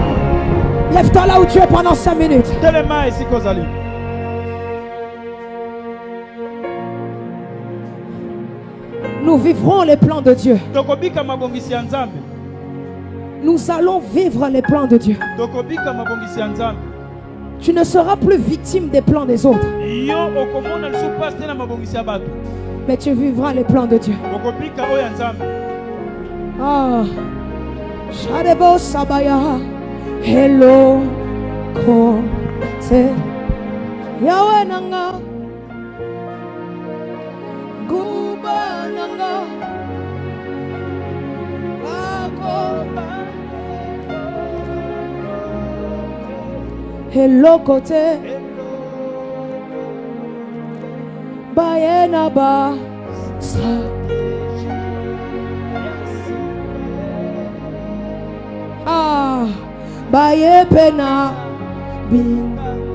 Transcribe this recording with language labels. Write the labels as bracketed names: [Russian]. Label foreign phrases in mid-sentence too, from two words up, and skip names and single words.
[French] Lève-toi là où tu es pendant 5 minutes. Nous vivrons les plans de Dieu. Nous allons vivre les plans de Dieu. Tu ne seras plus victime des plans des autres. Mais tu vivras les plans de Dieu. Ah, Shadebo Sabaya, hello, kote, Yahweh nanga, Guba nanga, hello kote, Bayena ba sa. Ah, baye pena binga.